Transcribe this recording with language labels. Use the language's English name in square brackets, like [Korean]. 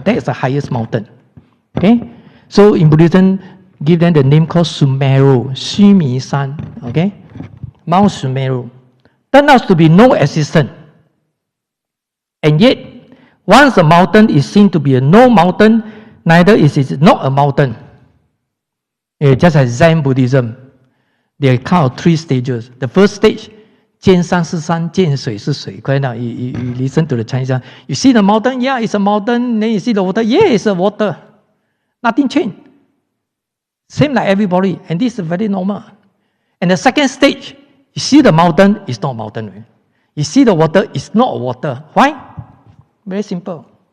[English] That is the highest mountain. Okay? So in Buddhism, give them the name called Sumeru, Xu-Mi-San. Okay? Mount Sumeru. Turned out to be no existence. And yet, once a mountain is seen to be a no mountain, neither is it not a mountain. Just as Zen Buddhism, there are kind of 3 stages. The first stage, [Chinese] 见山是山，见水是水. [English] Correct now? You listen to the Chinese. You see the mountain, yeah, it's a mountain. Then you see the water, yeah, it's a water. Nothing changed. Same like everybody. And this is very normal. And the second stage, you see the mountain, it's not a mountain. You see the water, it's not water. Why? Very simple.